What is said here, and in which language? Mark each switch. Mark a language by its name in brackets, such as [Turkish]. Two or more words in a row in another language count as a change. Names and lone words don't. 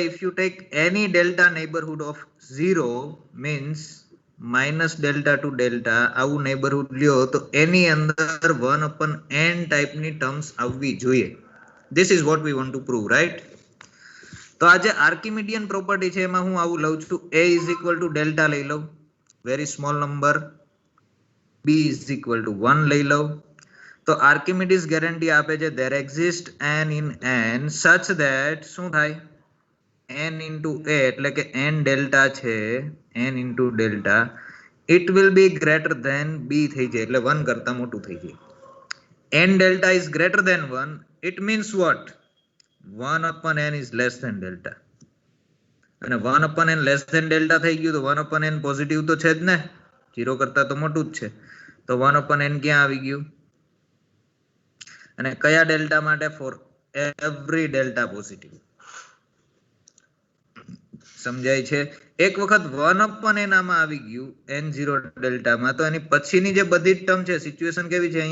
[English] if you take any delta neighbourhood of 0 means minus delta to delta, [Gujarati] આવું નેબરહુડ લ્યો તો એની અંદર 1/n ટાઈપની ટર્મ્સ આવવી જોઈએ. [English] this is what we want to prove, right? [Gujarati] તો આ જે [English] Archimedean property [Gujarati] છે એમાં હું આવું લઉં છું. [English] a is equal to delta [Gujarati] લઈ લઉં, [English] very small number. b is equal to 1 [Gujarati] લઈ લઉં. તો આર્કિમિડીઝ ગેરંટી આપે છે [English] there exist n in n such that [Gujarati] શું થાય? [English] n into a [Gujarati] એટલે કે n ડેલ્ટા છે, [English] n into ડેલ્ટા, it will be greater than b [Gujarati] થઈ જાય, એટલે 1 કરતા મોટું થઈ જાય. [English] n delta is greater than 1, it means what? 1/n is less than delta. [Gujarati] અને 1/n [English] less than delta [Gujarati] થઈ ગયું તો 1/n પોઝિટિવ તો છે જ ને, 0 કરતા તો મોટું જ છે. તો 1/n ક્યાં આવી ગયું? અને કયા ડેલ્ટા માટે? [English] for every delta positive. [Gujarati] સમજાય છે? એક વખત 1/n આમાં આવી ગયું n0 ડેલ્ટામાં, તો એની પછીની જે બધી જ ટર્મ છે, સિચ્યુએશન કેવી છે?